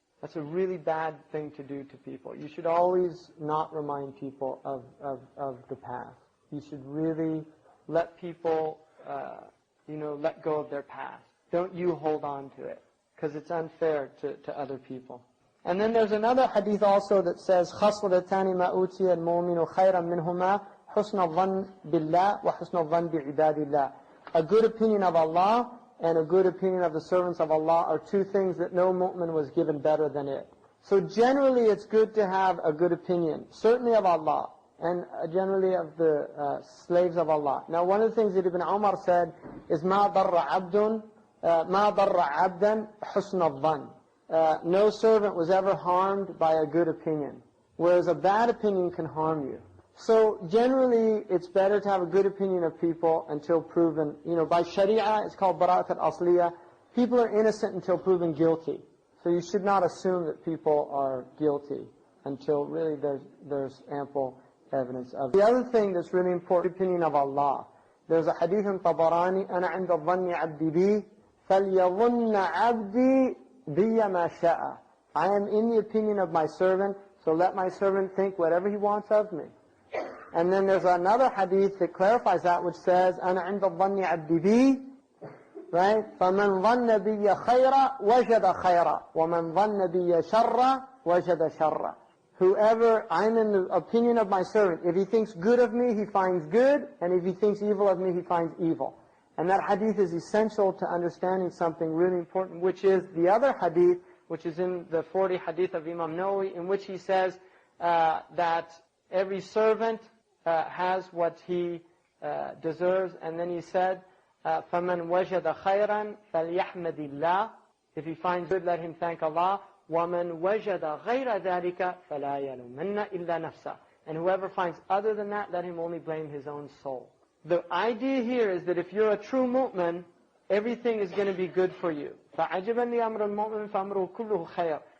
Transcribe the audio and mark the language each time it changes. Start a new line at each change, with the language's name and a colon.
English: That's a really bad thing to do to people. You should always not remind people of the past. You should really let people, let go of their past. Don't you hold on to it, because it's unfair to other people. And then there's another hadith also that says,
Arabic: خَصْلَتَانِ مَا أُوتِيَ الْمُؤْمِنُ خَيْرًا مِنْهُمَا حُسْنَ الظَّنِّ بِاللَّهِ وَحُسْنَ الظَّنِّ بِعِبَادِ اللَّهِ.
English: A good opinion of Allah and a good opinion of the servants of Allah are two things that no mu'min was given better than it. So generally it's good to have a good opinion, certainly of Allah, and generally of the slaves of Allah. Now one of the things that Ibn Umar said is,
Arabic: مَا ضَرَّ عَبْدًا حُسْنَ الظَّنِّ.
English: No servant was ever harmed by a good opinion, whereas a bad opinion can harm you. So generally, it's better to have a good opinion of people until proven, by Sharia, it's called Bara'at al-Asliyah. People are innocent until proven guilty. So you should not assume that people are guilty until really there's ample evidence of it. The other thing that's really important, opinion of Allah. There's a hadith in Tabarani,
Arabic: أَنَا عِنْدَ الظَّنِّ عَبْدِي بِي فَلْيَظُنَّ عَبْدِي بِيَ مَا شَاءَ.
English: I am in the opinion of my servant, so let my servant think whatever he wants of me. And then there's another hadith that clarifies that, which says,
Arabic: أَنَا عِنْدَ الظَّنِّ عَبْدِي بِي,
English: right?
Arabic: فَمَنْ ظَنَّ بِيَ خَيْرًا وَجَدَ خَيْرًا وَمَنْ ظَنَّ بِيَ شَرًّا وَجَدَ شَرًّا.
English: Whoever, I'm in the opinion of my servant. If he thinks good of me, he finds good, and if he thinks evil of me, he finds evil. And that hadith is essential to understanding something really important, which is the other hadith, which is in the 40 hadith of Imam Nawawi, in which he says that every servant has what he deserves. And then he said,
Arabic: فَمَنْ وَجَدَ خَيْرًا فَلْيَحْمَدِ اللَّهِ.
English: If he finds good, let him thank Allah.
Arabic: وَمَنْ وَجَدَ غَيْرَ ذَلِكَ فَلَا يَلُمَنَّ إِلَّا نَفْسَهُ.
English: And whoever finds other than that, let him only blame his own soul. The idea here is that if you're a true mu'min, everything is going to be good for you.
Arabic: فَعَجَبًا لِأَمْرِ الْمُؤْمِنِ فَأَمْرُهُ كُلُّهُ خَيْرٌ.